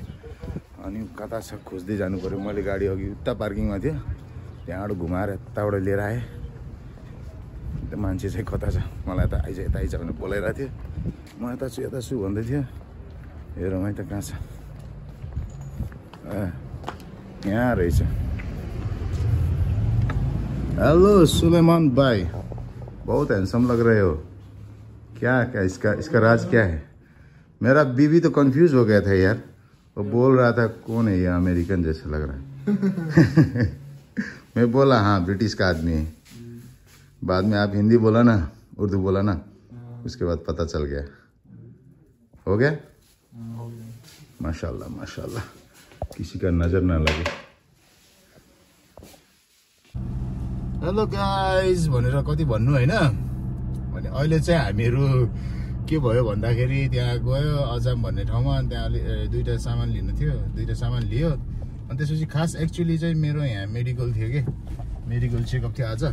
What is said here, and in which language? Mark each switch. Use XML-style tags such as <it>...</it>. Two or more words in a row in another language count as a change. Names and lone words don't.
<ne>अनि कता छ खोज्दै जानु पऱ्यो। मैले गाडी अघि उता पार्किङमा थियो, त्यहाँबाट घुमाएर यताबाट लिएर आएँ। त्यो मान्छे चाहिँ कता छ, मलाई त यता आइज भनेर बोलाइरहेको थियो। म यता छु भन्दै थियो। हेरौँ है त कहाँ छ। यहाँ रहेछ।</ne> <hi>हेलो सुलेमान भाई, बहुत हैंडसम लग रहे हो। क्या इसका राज क्या है? मेरा बीवी तो कंफ्यूज हो गया था यार, वो बोल रहा था कौन है ये, अमेरिकन जैसा लग रहा है। मैं बोला हाँ ब्रिटिश का आदमी है। बाद में आप हिंदी बोला ना, उर्दू बोला ना, उसके बाद पता चल गया। हो गया? माशाल्लाह माशाल्लाह, किसी का नजर ना लगे।</hi> <en>hello guys</en> <ne>भनेर कति भन्नु होइन। भने अहिले चाहिँ हामीहरू के भयो भन्दाखेरि त्यहाँ गयो अजाम भन्ने ठाउँमा। त्यहाँ अलि दुईवटा सामान लिनु थियो, दुईवटा सामान लियो। अनि त्यसपछि खास एक्चुअली चाहिँ मेरो यहाँ मेडिकल थियो कि,</ne> <en>medical checkup</en> <ne>थियो आज।</ne>